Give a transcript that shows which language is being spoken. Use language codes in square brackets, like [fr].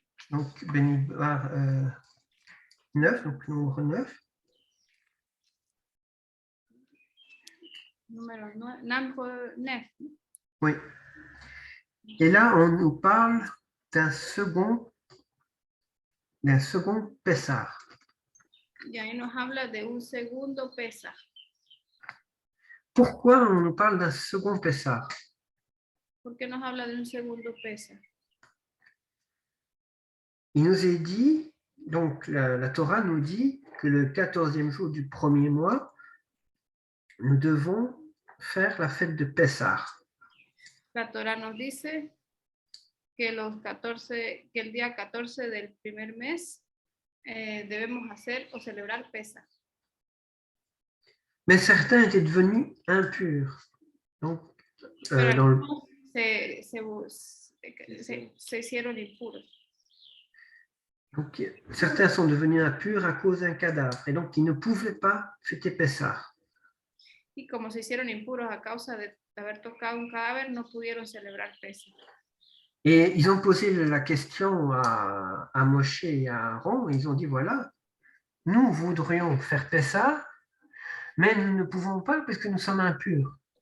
[fr] Donc, Benidbar 9, donc Nombre 9. [es] Número 9. [fr] Oui. Et là, on nous parle d'un second Pessah. [es] Y ahí nos habla de un segundo Pesaj. [fr] Pourquoi on nous parle d'un second Pessah? [es] ¿Por qué nos habla de un segundo Pesaj? [fr] Il nous est dit, donc la Torah nous dit que le 14e jour du premier mois, nous devons faire la fête de Pessah. [es] La Torah nos dice que el día 14 del primer mes debemos hacer o celebrar Pesaj. [fr] Mais certains étaient devenus impurs. Donc, [es] Pero algunos se se hicieron impuros. [fr] Donc, certains sont devenus impurs à cause d'un cadavre et donc ils ne pouvaient pas fêter Pessah. [es] Y como se hicieron impuros a causa de haber tocado un cadáver, no pudieron celebrar Pesach. [fr] Et ils ont posé la question à Moshe et à Aaron, et ils ont dit, voilà, nous voudrions faire Pessah, mais nous ne pouvons pas parce que nous sommes impurs.